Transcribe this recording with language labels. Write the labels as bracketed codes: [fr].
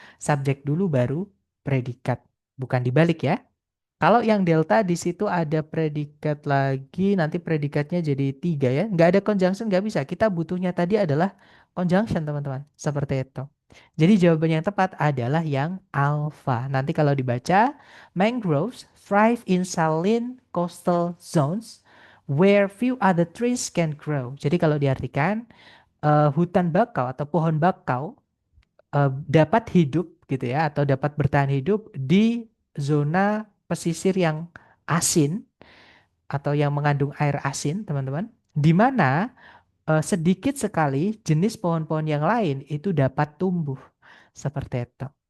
[id] Subjek dulu baru predikat. Bukan dibalik ya. Kalau yang delta di situ ada predikat lagi, nanti predikatnya jadi 3 ya. Nggak ada conjunction, nggak bisa. Kita butuhnya tadi adalah conjunction, teman-teman. Seperti itu. Jadi jawaban yang tepat adalah yang alpha. Nanti kalau dibaca, [en] mangroves thrive in saline coastal zones where few other trees can grow. [id] Jadi kalau diartikan, hutan bakau atau pohon bakau dapat hidup gitu ya atau dapat bertahan hidup di zona pesisir yang asin atau yang mengandung air asin, teman-teman, di mana sedikit sekali jenis pohon-pohon yang lain itu dapat tumbuh seperti itu.